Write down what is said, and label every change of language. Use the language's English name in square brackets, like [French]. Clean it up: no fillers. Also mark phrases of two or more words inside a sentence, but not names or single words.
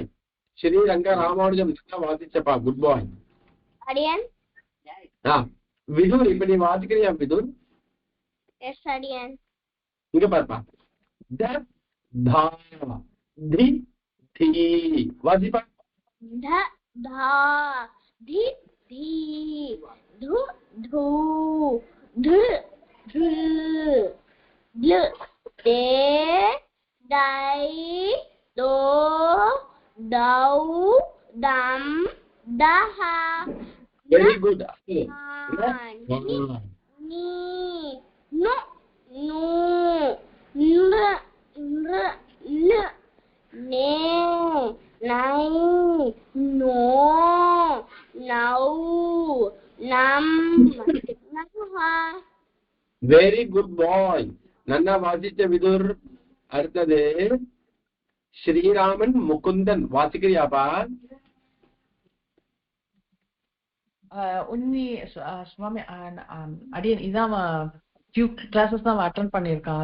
[Tamil] ஸ்ரீரங்க ராமானுஜம் வாசிச்சப்பா. [English] good boy. [Tamil] அடியேன். விதுர், இப்ப நீ வாசிக்கிறியா விதுர்? எஸ் அடியேன். இங்க பாருப்பா. த தா தி தி வாசிப்பா ध धा धि धी धु धू ध ध ध दे दाई दो दौ दम दहा [English] very good ni nu nu nr nr n ne nai no nau nam naha very good boy. [Tamil] நன்னா வாசிச்ச விதுர். அடுத்தது ஸ்ரீராமன் முகுந்தன் வாசிக்கிறியாப்பா? உன்னி சுவாமி அடியன் இதான் [English] few classes [Tamil] தான் அட்டெண்ட் பண்ணியிருக்கான்.